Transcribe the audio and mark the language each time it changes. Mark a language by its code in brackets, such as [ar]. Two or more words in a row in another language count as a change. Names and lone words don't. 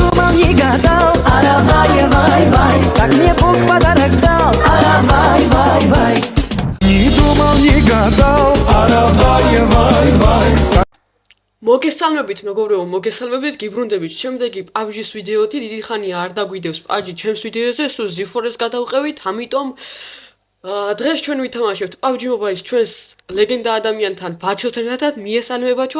[ru] думал, не гадал, вай, вай, вай, как мне Бог подарок дал, вай, вай, вай. Не думал, не гадал, вай, вай, вай. [ka] მოგესალმებით მეგობრებო, მოგესალმებით, გიბრუნდებით შემდეგი PUBG-ის ვიდეოთი. დიდი ხანია არ დაგვიდევს PUBG ჩემს ვიდეოზე, სულ Z4-ს გადავყევით, ამიტომ დღეს ჩვენ ვითამაშებთ PUBG Mobile-ის ჩვენს ლეგენდა ადამიანთან ბაჩოსთან ერთად. მიესალმე ბაჩო.